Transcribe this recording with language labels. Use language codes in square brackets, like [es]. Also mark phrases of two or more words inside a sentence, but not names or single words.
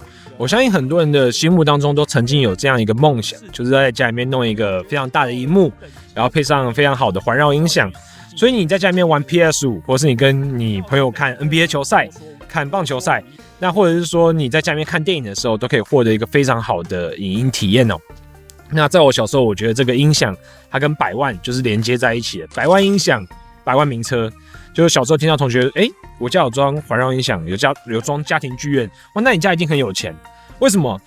[zh] 我相信很多人的心目當中都曾經有這樣一個夢想，就是在家裡面弄一個非常大的螢幕，然後配上非常好的環繞音響。所以你在家裡面玩 PS5， 或是你跟你朋友看 NBA 球賽、看棒球賽，那或者是說你在家裡面看電影的時候，都可以獲得一個非常好的影音體驗哦。那在我小時候，我覺得這個音響它跟百萬就是連接在一起的，百萬音響、百萬名車。就是小時候聽到同學，我家有裝環繞音響，有裝家庭劇院，哇，那你家一定很有錢。為什麼？